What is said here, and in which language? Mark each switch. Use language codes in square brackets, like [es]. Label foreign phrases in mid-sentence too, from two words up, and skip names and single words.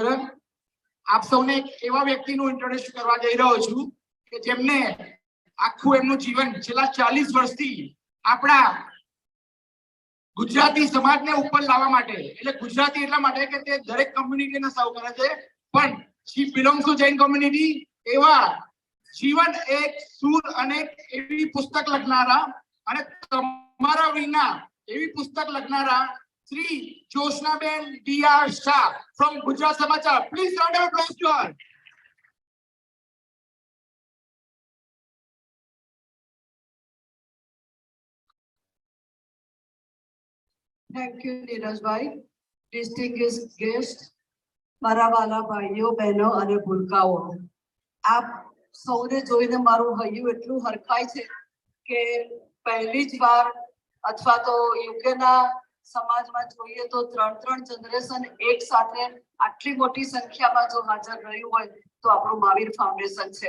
[gu] આપ સૌને એક એવા વ્યક્તિનું ઇન્ટ્રોડ્યુસ કરવા જઈ રહ્યો છું કે જેમને આખું એમનું જીવન છેલ્લા 40 વર્ષથી આપણા ગુજરાતી સમાજને ઉપર લાવવા માટે, એટલે ગુજરાતી એટલા માટે કે તે દરેક કમ્યુનિટીને સર્વ કરે છે, પણ [en] she belongs to [gu] જૈન કમ્યુનિટી. એવા જીવન એક સૂર અને એવી પુસ્તક લખનારા અને તમારા વિના એવી પુસ્તક લખનારા શ્રી જોશનાબેન ડીઆર શાહ from ગુજરાત સમાચાર. [en] please round of applause to her. Thank you, Neerajbhai. Distinguished guests, [gu] મારા વાલા ભાઈઓ બહેનો અને ભૂલકાઓ, આપ સૌને જોઈને મારું હૈયું એટલું હરખાય છે કે પહેલી જ વાર અથવા તો યુકેના સમાજમાં જોઈએ તો 3 જનરેશન એક સાથે આટલી મોટી સંખ્યામાં જો હાજર રહ્યું હોય તો આપણું મહાવીર ફાઉન્ડેશન છે.